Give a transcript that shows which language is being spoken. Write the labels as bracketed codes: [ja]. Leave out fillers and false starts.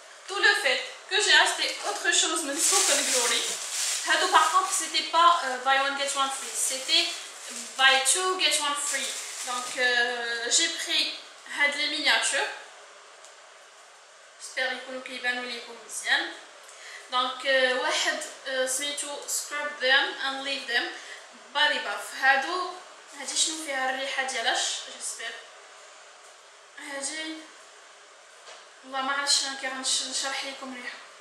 [fr] Tout le fait que j'ai acheté autre chose de Soap and Glory, par contre c'était pas buy one get one free, c'était buy two get one free. Donc j'ai pris les miniatures. J'espère [ar] يكونوا كيبانوا ليكم مزيان. دونك واحد سميتو [en] scrub them and leave them body buff. [ar] هادي شنو فيها الريحه ديالها جيسبر. هادي والله ما عرفتش كنشرح لكم الريحه.